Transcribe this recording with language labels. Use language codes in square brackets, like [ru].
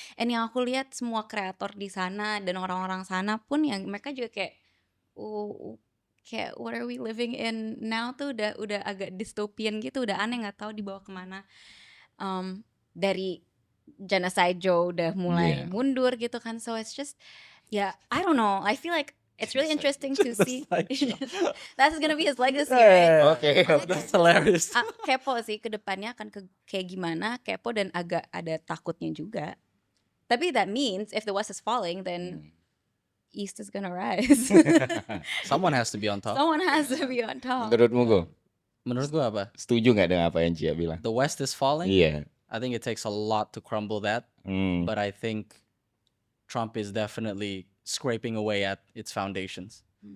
[id] And yang aku lihat semua kreator di sana dan orang-orang sana pun yang mereka juga kayak kayak [en] what are we living in now [id] tuh udah agak dystopian gitu, udah aneh, nggak tahu dibawa kemana. Dari Genocide Joe udah mulai mundur gitu kan, [en] so it's just I don't know, I feel like it's really interesting to see. That's gonna be his legacy, right? [id] Oke. [en] That's hilarious. [id] Kepo sih ke depannya akan kayak gimana, kepo dan agak ada takutnya juga. [en] Tapi that means if the West is falling, then East is gonna rise. Someone has to be on top. Someone has to be on top. [id] Menurutmu Go? Menurut gua apa? Setuju nggak dengan apa yang Cia bilang? [en] The West is falling. [id] Iya. [en] I think it takes a lot to crumble that. But I think Trump is definitely scraping away at its foundations.